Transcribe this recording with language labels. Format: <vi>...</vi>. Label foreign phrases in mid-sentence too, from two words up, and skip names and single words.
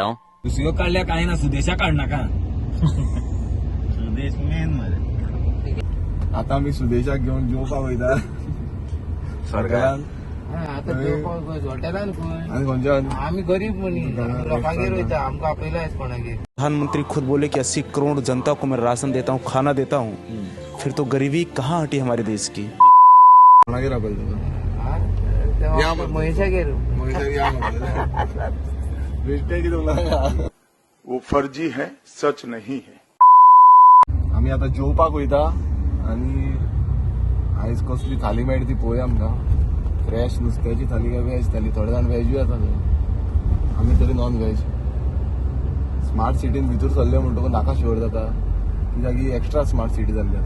<kok>दुसऱ्यो काढल्या काय ना, सुदेशा काढ नाका. सुदेश मेन मध्ये. आता आमी सुदेशाक घेवन जेवपाक वयता सरकारान. हॉटेलान आनी खंयच्यान आम्ही गरीब लोकांगेर वयता, आमकां आपयलाय कोणागेर.</kok> <hi>प्रधानमंत्री खुद बोले कि 80 करोड़ जनता को मैं राशन देता हूँ, खाना देता हूँ, फिर तो गरीबी कहाँ हटी हमारे देश की.</hi> <kok>कोणागेर आपयता महेशागेर.</kok> <hi>वो फर्जी है, सच नहीं है.</hi> <kok>आम्ही आता जेवपाक वयता आणि आयज कसली थाली मेळटा ती पळोवया. आमकां फ्रेश नुस्त्याची थाली काय वेज थाली. थोडे जाण वेजूय येता, आमी तरी</kok> <en>non veg. smart city</en> <kok>भितर सरले म्हणटकूच नाका शुअर जाता कित्याक ही</kok> <en>extra smart city</en> <kok>जाल्ली आसा.</kok>